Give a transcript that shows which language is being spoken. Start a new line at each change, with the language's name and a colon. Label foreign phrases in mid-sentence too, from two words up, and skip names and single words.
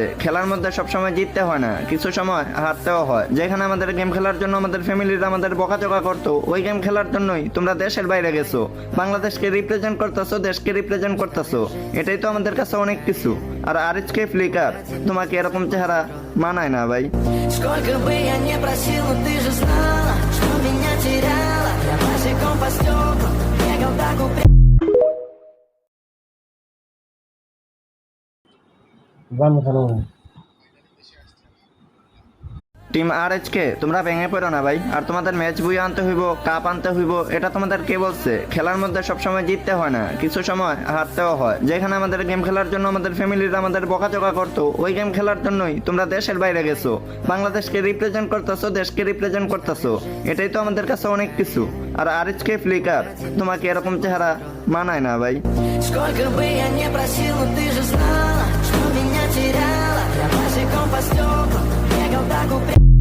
Bangla: খেলার মধ্যে সবসময় জিততে হয় না, কিছু সময় হারতেও হয়। যেখানে আমাদের গেম খেলার জন্য আমাদের ফ্যামিলিরা আমাদের বকাচকা করতো, ওই গেম খেলার জন্যই তোমরা দেশের বাইরে গেছো, বাংলাদেশকে রিপ্রেজেন্ট করতেছো, দেশকে রিপ্রেজেন্ট করতেছো, এটাই তো আমাদের কাছে অনেক কিছু। আর আরএইচকে ফ্লিকার, তোমাকে এরকম চেহারা মানায় না ভাই।
Russian: Сколько бы я не просил, но ты же знала, что меня теряла. Я босиком по стеклам бегал так упрямо.
Bangla: টিম আরএইচকে তোমরা ভেঙে পড়ো না ভাই, আর তোমাদের ম্যাচ বুয়ে আনতে হইব, কাপ আনতে হইব, এটা তোমাদের কে বলছে? খেলার মধ্যে সবসময় জিততে হয় না, কিছু সময় হারতেও হয়। যেখানে আমাদের গেম খেলার জন্য আমাদের ফ্যামিলিরা আমাদের বকাচকা করতো, ওই গেম খেলার জন্যই তোমরা দেশের বাইরে গেছো, বাংলাদেশকে রিপ্রেজেন্ট করতেছো, দেশকে রিপ্রেজেন্ট করতেছো, এটাই তো আমাদের কাছে অনেক কিছু। আর আরএইচকে ফ্লিকার, তোমাকে এরকম চেহারা মানায় না ভাই।
Russian: Сколько бы я не просил, но ты же знала, что меня теряла. Я босиком по стеклам бегал так упрямо.